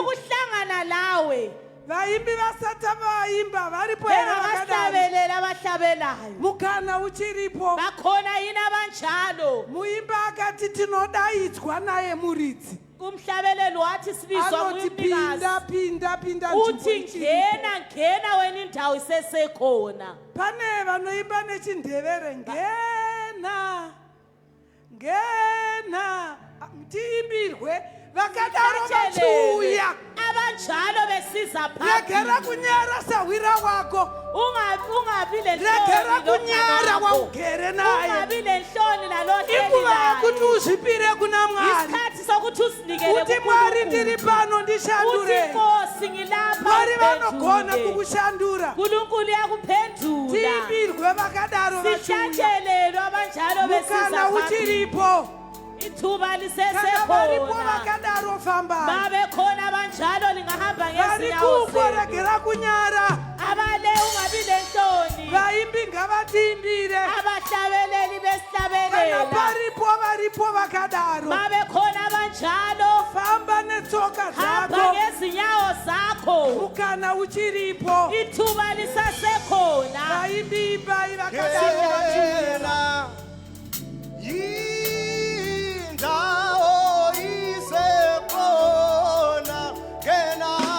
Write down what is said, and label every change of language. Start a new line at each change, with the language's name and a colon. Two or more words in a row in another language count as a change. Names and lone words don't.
North Ndebele: ukuhlangana lawe.
Shona: Vaimbi vasati vaimba varipo here vakadai.
North Ndebele: Bengabahlabelela abahlabelayo.
Shona: Mukana uchiripo.
North Ndebele: Bakhona yini abanjalo.
Shona: Muimba akati tinodaidzwa naye muridzi.
North Ndebele: Umhlabeleli wathi sibizwa
Shona: Anoti
North Ndebele: nguyumnikazi.
Shona: pinda
North Ndebele: Uthi
Shona: nzvimbo
North Ndebele: ngena wena indawo isesekhona.
Shona: pane vanoimba nechindevere ngena tiimbirwe vakadaro vachiuya.
North Ndebele: Abanjalo besiza
Shona: Regera
North Ndebele: phambili.
Shona: kunyara sawira wako.
North Ndebele: Ungabi
Shona: Regera
North Ndebele: lenhloni
Shona: kunyara
North Ndebele: lo
Shona: waugere naye.
North Ndebele: ungabi lenhloni nalohleli
Shona: Inguva yokuti
North Ndebele: naye.
Shona: uzvipire kuna Mwari.
North Ndebele: Isikhathi sokuthi usinikele
Shona: Kuti Mwari
North Ndebele: kuNkulunkulu.
Shona: ndiri pano
North Ndebele: Uthi
Shona: ndishandure.
North Ndebele: Nkosi ngilapha
Shona: Mwari vanogona
North Ndebele: uphendule.
Shona: kukushandura.
North Ndebele: uNkulunkulu uyakuphendula.
Shona: Tiimbirwe vakadaro vachiuya.
North Ndebele: Sihlatshelelwe abanjalo besiza
Shona: Mukana
North Ndebele: phambili.
Shona: uchiripo.
North Ndebele: Ithuba
Shona: Kana varipo
North Ndebele: lisesekhona.
Shona: vakadaro famba.
North Ndebele: Babe khona abanjalo lingahamba ngezinyawo
Shona: Varikupo
North Ndebele: zenu.
Shona: regera kunyara.
North Ndebele: Abale ungabi lenhloni.
Shona: Vaimbi ngavatiimbire.
North Ndebele: Abahlabeleli
Shona: Kana
North Ndebele: besihlabelela.
Shona: varipo vakadaro.
North Ndebele: Babe khona abanjalo.
Shona: Famba netsoka
North Ndebele: Hamba
Shona: dzako.
North Ndebele: ngezinyawo zakho.
Shona: Mukana uchiripo.
North Ndebele: Ithuba lisasekhona.
Shona: Vaimbi imbai vakadaro vachiuya.
North Ndebele: Kena indawo isekhona kena